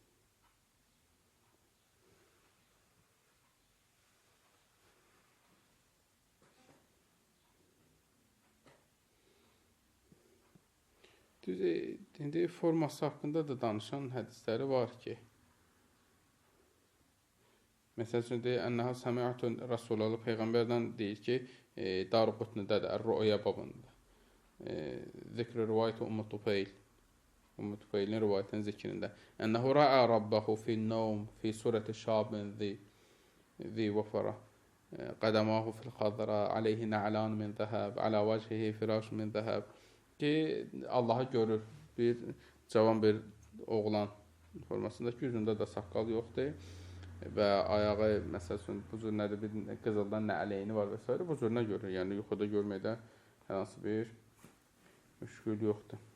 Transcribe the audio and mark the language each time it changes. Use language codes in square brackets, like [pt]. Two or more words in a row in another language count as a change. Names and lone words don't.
[az] İndi forması haqqında da danışan hədisləri var ki, məsəl üçün deyir, [ar] أنه سمع رسول الله [az] Peyğəmbərdən deyir ki, Darqutnidədir, Ər-Rüya babında. zikr rivayet Ümmü Tufeyl. Ümmü Tufaylin rivayətinin zikrində. [ar] أنه رأى ربه في النوم في صورة شاب ذي وفرة. قدماه في الخضر عليه نعلان من ذهب على وجهه فراش من ذهب ala vajhihi firaş min zahab. [az] Ki Allahı görür. Bir cavan bir oğlan formasındakı yüzündə də saqqal yoxdur və ayağı məsələn bu cür nədir bir qızıldan nə əleyni var və s. bu cürünə görür. Yəni yuxuda görməkdə hər hansı bir müşkül yoxdur.